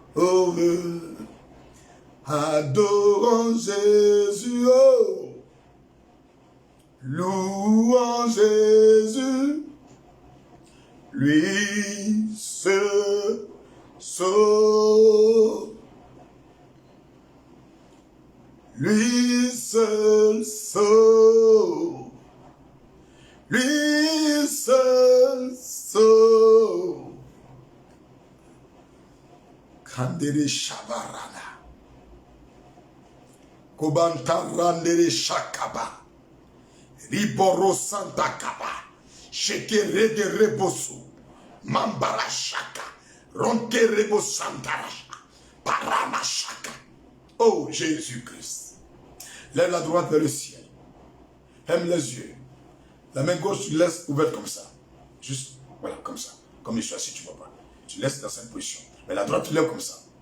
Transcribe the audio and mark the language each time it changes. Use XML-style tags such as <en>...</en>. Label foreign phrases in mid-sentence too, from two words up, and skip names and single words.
<fr>Adorons Jésus, oh, louons Jésus, lui seul sauve. Lui seul sauve, lui seul sauve. Kandere shabarana, kobanta randere shakaba, riboro santa kaba, shekere de rebosu, mambara shaka, ronke rebo santarasha, parama shaka. Oh Jésus-Christ. Lève la droite vers le ciel. Ferme les yeux. La main gauche, tu laisses ouverte comme ça. Juste, voilà, comme ça. Comme je suis assis, tu ne vois pas. Tu laisses dans cette position. Mais la droite, tu lèves comme ça.</fr>